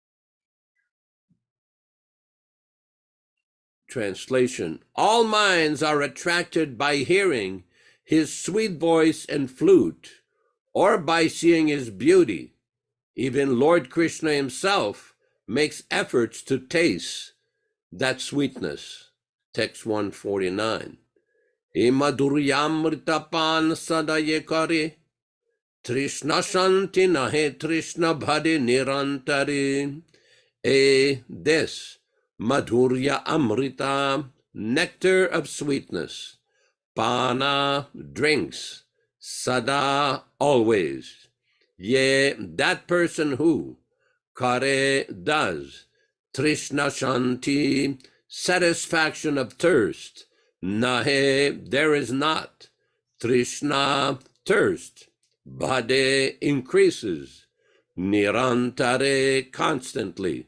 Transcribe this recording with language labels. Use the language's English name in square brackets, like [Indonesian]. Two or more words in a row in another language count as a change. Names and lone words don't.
[English] Translation: all minds are attracted by hearing his sweet voice and flute, or by seeing his beauty. Even Lord Krishna himself makes efforts to taste that sweetness. Text 149. [Bangla] ইমাধুর্যামৃত পান সদা যে করি তৃষ্ণা শান্তি নহে তৃষ্ণা বাড়ে নিরন্তরি. [English] This [Bangla] মাধুর্য অমৃত, [English] nectar of sweetness, Pana, drinks, Sada, always, Ye, that person who, Kare, does, [Bangla] তৃষ্ণা শান্তি, [English] satisfaction of thirst, Nahe, there is not, Trishna, thirst, Bhade, increases, Nirantare, constantly.